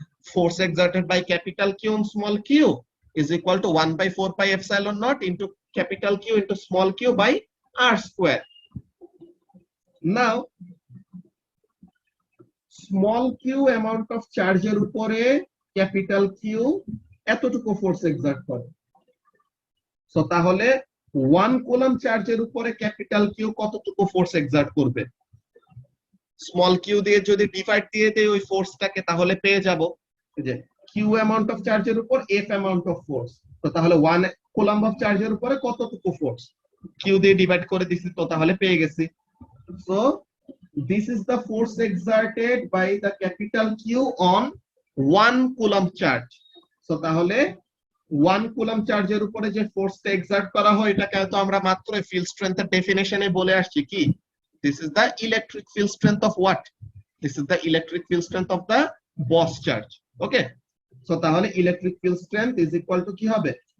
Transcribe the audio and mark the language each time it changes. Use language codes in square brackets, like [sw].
[en] Force exerted by capital Q on small q is equal to 1/4 pi epsilon naught into capital Q into small q by r square. Now small q amount of charge [bn] এর উপরে [en] capital Q [bn] এতটুকু force excerpt করে। So তাহলে 1 coulomb চার্জের উপরে capital Q কতটুকু force excerpt করবে? Small Q দিয়ে যদি ডিভাইড দিয়ে দেই ওই ফোর্সটাকে, তাহলে পেয়ে যাব যে কিউ অ্যামাউন্ট অফ চার্জের উপর এফ অ্যামাউন্ট অফ ফোর্স। তো তাহলে 1 কুলম্ব অফ চার্জের উপরে কতটুকু ফোর্স, কিউ দিয়ে ডিভাইড করে দিছি, তো তাহলে পেয়ে গেছি। [en] So this is the force exerted by the capital Q on 1 coulomb charge. [bn] So তাহলে 1 coulomb চার্জের উপরে যে ফোর্সটা এক্সার্ট করা হয় এটাকে তো আমরা মাত্র ফিল্ড স্ট্রেংথের ডেফিনিশনে বলে আসছি কি, [en] this is the electric field strength of what? This is the electric field strength of the Boss charge. Okay, so তাহলে electric field strength is equal to [bn] কি হবে?